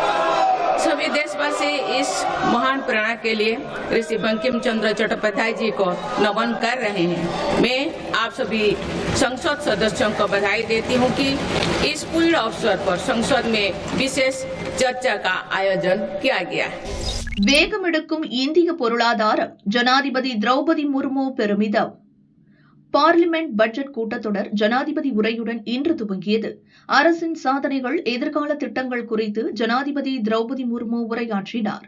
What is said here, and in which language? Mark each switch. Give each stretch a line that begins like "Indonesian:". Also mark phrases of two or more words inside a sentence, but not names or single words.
Hindi: सभी देशवासी इस महान प्रेरणा के लिए ऋषि बंकिम चंद्र चट्टोपाध्याय जी को नमन कर रहे हैं. मैं आप सभी संसद सदस्यों को बधाई देती हूं कि इस पूर्ण अवसर पर संसद में विशेष चर्चा का आयोजन किया गया है.
Tamil: வேகமெடுக்கும் இந்திய பொருளாதாரம் ஜனாதிபதி திரௌபதி முர்மு பெருமிதம். பார்லிமெண்ட் பட்ஜெட் கூட்டத்தொடர் ஜனாதிபதி உரையுடன் இன்று துவங்கியது. அரசின் சாதனைகள், எதிர்கால திட்டங்கள் குறித்து ஜனாதிபதி திரௌபதி முர்மு உரையாற்றினார்.